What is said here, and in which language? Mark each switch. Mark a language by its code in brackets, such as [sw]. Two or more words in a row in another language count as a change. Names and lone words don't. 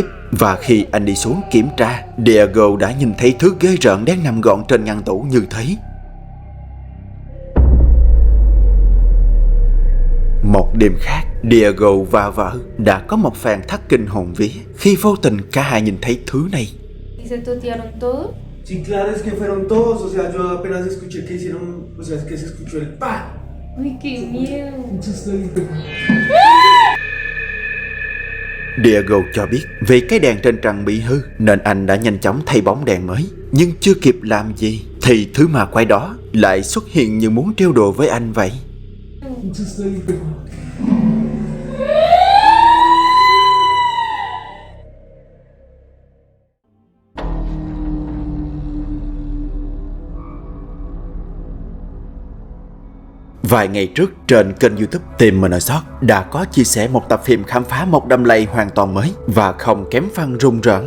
[vi] Và khi anh đi xuống kiểm tra, Diego đã nhìn thấy thứ ghê rợn đang nằm gọn trên ngăn tủ như thế. Một đêm khác, Diego và vợ đã có một phen thất kinh hồn vía khi vô tình cả hai nhìn thấy thứ này. [es] ¿Y se totearon todos? Sí, claro, es que fueron todos, o sea, yo apenas escuché que hicieron, o sea, es que se escuchó el pa. Uy, qué miedo. [vi] Diego cho biết vì cái đèn trên trần bị hư nên anh đã nhanh chóng thay bóng đèn mới. Nhưng chưa kịp làm gì thì thứ ma quái đó lại xuất hiện như muốn trêu đùa với anh vậy. Vài ngày trước trên kênh YouTube Team Monoshot đã có chia sẻ một tập phim khám phá một đầm lầy hoàn toàn mới và không kém phần rùng rợn.